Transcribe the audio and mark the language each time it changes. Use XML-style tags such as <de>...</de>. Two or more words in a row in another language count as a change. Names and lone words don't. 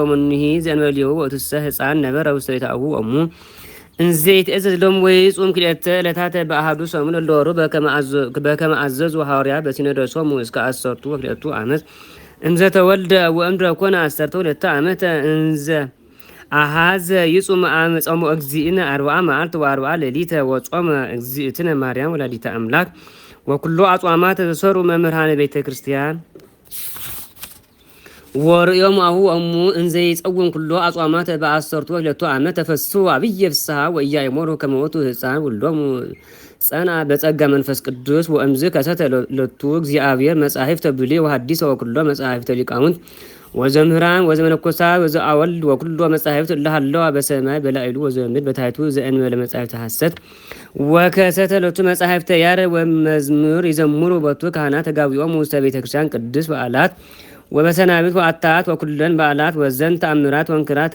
<gez>መኑሂ ዘእንበሌሁ ወእቱሰ ሕፃን ነበረ ውስተ ቤተ አቡሁ ወእሙ እንዘ ይትእዘዝ ሎሙ ወይጹም ክልኤተ ዕለታተ በአሐዱ ሰሙን እለወሩ በከመ አዘዙ ሐዋርያት በሲኖዶሶሙ እስከ 12 ዓመት እንዘ ተወልደ ወእምድኅረ ኮነ 12 ዓመተ እንዘ አሐዘ ይጹም ጾመ እግዚእነ 40 መዓልተ ወ40 ሌሊተ ወጾመ እግዚእትነ ማርያም ወላዲተ አምላክ ወኩሎ አጽዋማት ተሰሩ መምህራነ ቤተ ክርስቲያን ወርእዮሙ አውሁ ወእሙ እንዘ ይጸውም ኩሎ አጽዋማት በ12 ዓመት ተፈሱ አብየ ፍስሐ ወኢያእመሩ ከመ ውእቱ ሕፃን ውሎሙ ጸና በጸጋ መንፈስ ቅዱስ ወእምዝ ከሰተ ለቱ እግዚአብሔር መጻሕፍተ ብሉይ ወሐዲስ ወኩሎ መጻሕፍተ ሊቃውንት ወዘምህራን ወዘመነኮሳት ወዘአወልድ ወኩሎ መጻሕፍት እለሃለዋ በሰማይ በላዕሉ ወዘምድር በታሕቱ ዘእንበለ መጻሕፍተ ሐሰት ወከሰተ ለቱ መጻሕፍተ ያሬድ ወመዝሙር ይዘምሩ በቱ ካህናት ተጋቢኦሙ ውስተ ቤተ ክርስቲያን ቅዱስ በዓላት ወበሰናብት ወአታት ወኩለን በዓላት ወዘን ተአምራት ወንክራተ</gez>